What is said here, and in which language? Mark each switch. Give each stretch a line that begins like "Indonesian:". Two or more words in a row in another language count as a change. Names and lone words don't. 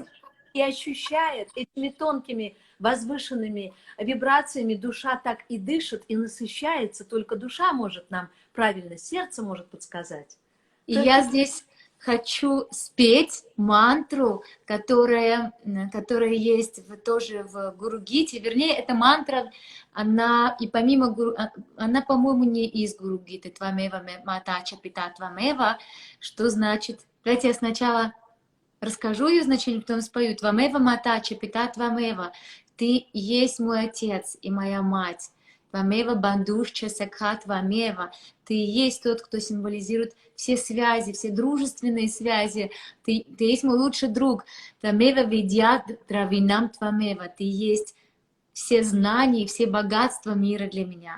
Russian: И ощущает этими тонкими, возвышенными вибрациями, душа так и дышит, и насыщается, только душа может нам правильно, сердце может подсказать. И я здесь хочу спеть мантру, которая есть тоже в Гуру-гите. Вернее, эта мантра, она и помимо Гуру, она, по-моему, не из Гуру-гиты.
Sanskrit: त्वमेव मातच पिता त्वमेव,
Russian: что значит... Давайте я сначала расскажу ее значение, потом спою.
Sanskrit: त्वमेव मातच, पिता त्वमेव.
Russian: Ты есть мой отец и моя мать.
Sanskrit: त्वमेव बन्धुश्च सखा त्वमेव.
Russian: Ты есть тот, кто символизирует все связи, все дружественные связи. Ты есть мой лучший друг.
Sanskrit: त्वमेव विद्यत् द्रविणम् त्वमेव.
Russian: Ты есть все знания и все богатства мира для меня.